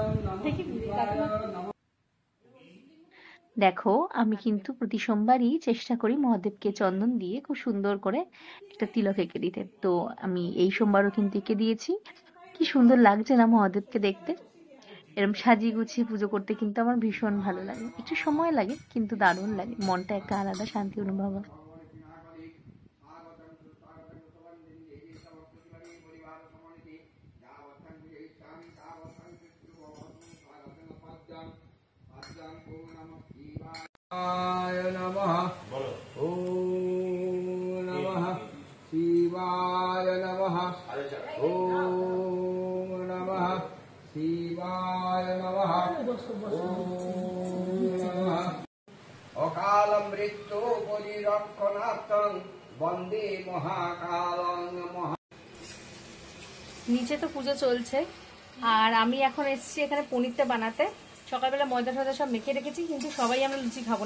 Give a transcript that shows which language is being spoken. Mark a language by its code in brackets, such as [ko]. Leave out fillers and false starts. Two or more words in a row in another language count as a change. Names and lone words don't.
[bn] দেখো, আমি কিন্তু প্রতি সোমবারই চেষ্টা করি মহাদেবকে চন্দন দিয়ে খুব সুন্দর করে একটা তিলক এঁকে দিতে। তো আমি এই সোমবারও কিন্তু এঁকে দিয়েছি। কি সুন্দর লাগছে না মহাদেবকে দেখতে? এরকম সাজিয়ে গুছিয়ে পুজো করতে কিন্তু আমার ভীষণ ভালো লাগে। একটু সময় লাগে, কিন্তু দারুণ লাগে, মনটা একটা আলাদা শান্তি অনুভব হয়। [sa] শিবায় নমঃ। ওম নমঃ শিবায় নমঃ। ওম নমঃ শিবায় নমঃ। ওম নমঃ অকাল মৃত্যু পরিরক্ষণার্থং বন্দে মহাকালং মহা। [bn] নিচে তো পুজো চলছে, আর আমি এখন এসেছি এখানে পনিরটা বানাতে। সকালবেলা ময়দা টয়দা সব মেখে রেখেছি, কিন্তু সবাই আমরা লুচি খাবো না।